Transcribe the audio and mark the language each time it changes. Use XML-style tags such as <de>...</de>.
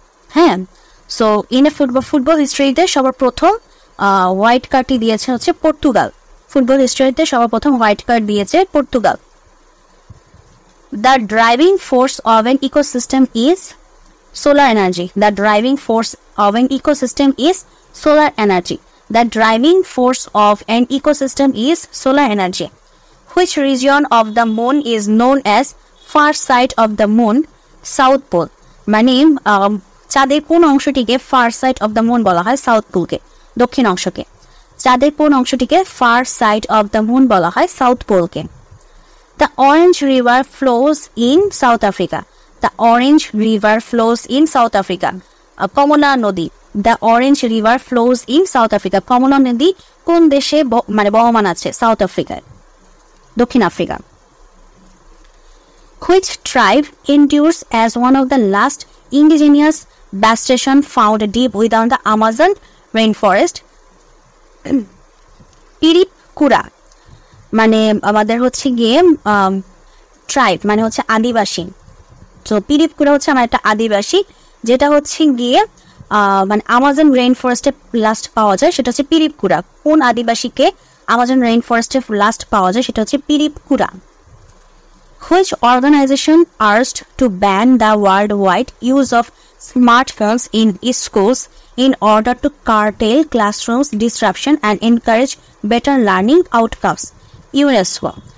<bn>হ্যাঁ, so in a football হিস্ট্রিতে সবার প্রথম হোয়াইট কার্ডটি দিয়েছে হচ্ছে পর্তুগাল। ফুটবল হিস্ট্রিতে সবার প্রথম হোয়াইট কার্ড দিয়েছে Portugal.</bn> <en>The driving force of an ecosystem is solar energy. The driving force of an ecosystem is solar energy. The driving force of an ecosystem is solar energy. Which region of the moon is known as far side of the moon? South pole.</en> <bn>মানে চাঁদের কোন অংশটিকে fur side of the moon বলা হয়? South পোলকে, দক্ষিণ অংশকে। চাঁদের কোন অংশটিকে fur side of the moon বলা হয়? South পোলকে।</bn> <en>The Orange River flows in South Africa. The Orange River flows in South Africa.</en> <bn>কমলা নদী।</bn> <en>The Orange River flows in South Africa.</en> <bn>কমলা নদী কোন দেশে মানে বহমান আছে? সাউথ আফ্রিকায়, দক্ষিণ Africa.</bn> <en>Which tribe endures as one of the last indigenous vegetation found deep within the Amazon rainforest?</en> <bn>পিরিপকুরা মানে আমাদের হচ্ছে গিয়ে ট্রাইব মানে হচ্ছে আদিবাসী। তো পিরিপকুরা হচ্ছে আমার একটা আদিবাসী, যেটা হচ্ছে গিয়ে মানে আমাজন রেইন ফরেস্টে লাস্ট পাওয়া যায়, সেটা হচ্ছে পিরিপকুরা। কোন আদিবাসীকে আমাজন রেইন ফরেস্টে লাস্ট পাওয়া যায়? সেটা হচ্ছে পিরিপকুরা।</bn> <en>Which organization urged to ban the worldwide use of smartphones in schools in order to curtail classrooms disruption and encourage better learning outcomes? UNESCO।</en>